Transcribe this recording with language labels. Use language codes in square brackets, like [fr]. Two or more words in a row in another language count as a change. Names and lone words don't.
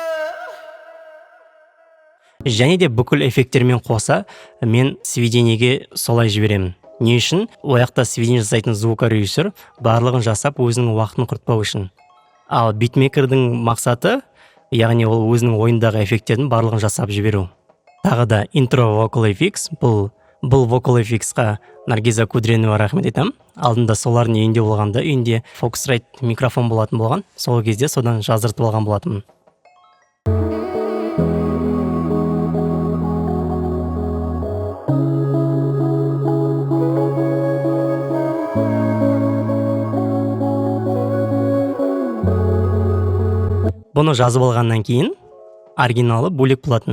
[kk] Және де бүкіл эффекттермен қоса мен сведениеге солай жіберемін. Не үшін? Ояқта сведение жасайтын звукорежиссер барлығын жасап өзінің уақытын құртпау үшін. Ал битмейкердің мақсаты, яғни ол өзінің ойындағы эффекттердің барлығын жасап жіберу. Тағы да [en] intro vocal effects. [kk] Бұл [en] vocal effects- [kk] қа Наргиза Кудренова рахмет айтам. Алдында солардың үйінде болғанда, үйінде Focusrite микрофон болатын болған. Сол кезде содан жаздыртып алған болатынмын. Бұны жазып алғаннан кейін оригиналы бөлек болатын.